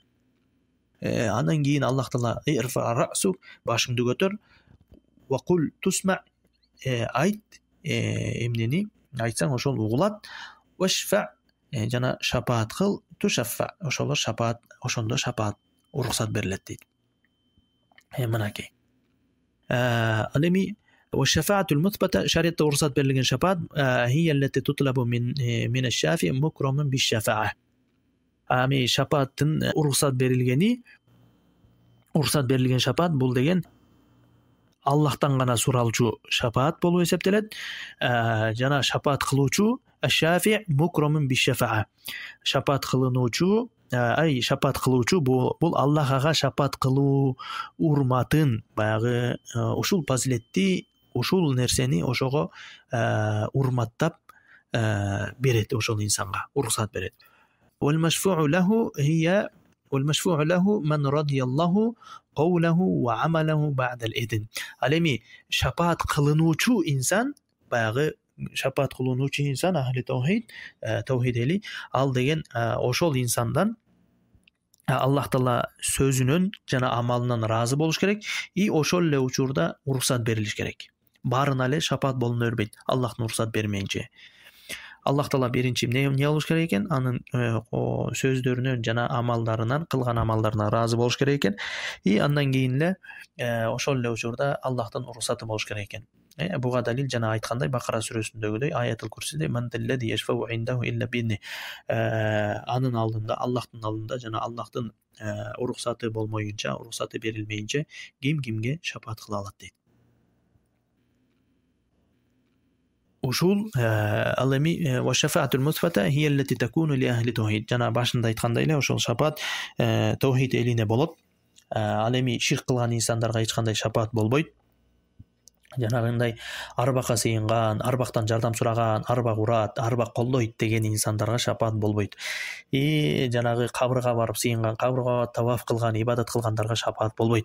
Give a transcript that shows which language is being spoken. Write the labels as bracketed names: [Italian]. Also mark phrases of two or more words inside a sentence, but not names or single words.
[Kyrgyz] Андан кийин Аллах Таала [Arabic] ارفع رأسك, [Kyrgyz] башыңды көтөр, [Arabic] وقل تسمع, [Kyrgyz] айт, эмнени айтсаң ошол угулат, вашфа, жана шапаат кыл, тушаффа, ошолор шапаат, ошондо шапаат уруксат берилет дейт. Мынакей. Ал эми [Arabic] والشفاعة المثبتة شريعة [Kyrgyz] уруксат берилген шапаат [Arabic] هي التي تطلب من الشافع مكرما بالشفاعة. [Kyrgyz] Ами шапааттын уруксат берилген шапаат бул деген Аллахтан гана суралчу шапаат болуп эсептелет. Жана шапаат кылуучу [Arabic] الشافع مكرم بالشفاعة. [Kyrgyz] Шапаат кылынуучу, шапаат кылуучу бул Аллах ага шапаат кылуу урматын, баягы ушул фазилетти, ушул нерсени ошого урматтап берет, ошол инсанга уруксат берет. [Arabic] والمشفوع له من رضي الله قوله وعمله بعد الإذن. [Kyrgyz] Ал эми шапаат кылынуучу инсан, баягы шапаат кылынуучу инсан [Arabic] أهل التوحيد [Kyrgyz] эли, ал деген ошол инсандан Аллах Таала сөзүнөн жана амалынан разы болуш керек, и ошол эле учурда уруксат берилиш керек. Баарына эле шапаат болуна бербейт, Аллахтын уруксат бермейинче. Аллах Таала биринчи эмне болуш керек экен? Анын сөздөрүнөн жана амалдарынан, кылган амалдарына разы болуш керек экен. И андан кийин эле ошол эле учурда Аллахтын уруксаты болуш керек экен. Буга далил жана айткандай Бакара сүрөсүндөгүдөй аятыл курсиде [Arabic] "من ذا الذي يشفع عنده إلا بإذنه", [Kyrgyz] анын алдында, Аллахтын алдында жана Аллахтын уруксаты болмоюнча, уруксаты берилмейинче ким кимге шапаат кыла алат дейт. Ушул ал эми [Arabic] والشفاعة المثبتة هي التي تكون لأهل التوحيد. [Kyrgyz] Жана башында айткандай эле ошол шапаат тавхид элине болот. Ал эми ширк кылган инсандарга эч кандай шапаат болбойт. Жанагындай арбакка сыйынган, арбактан жардам сураган, арбак урат, арбак колдойт деген инсандарга шапаат болбойт. Жанагы кабырга барып сыйынган, кабырга таваф кылган, ибадат кылгандарга шапаат болбойт.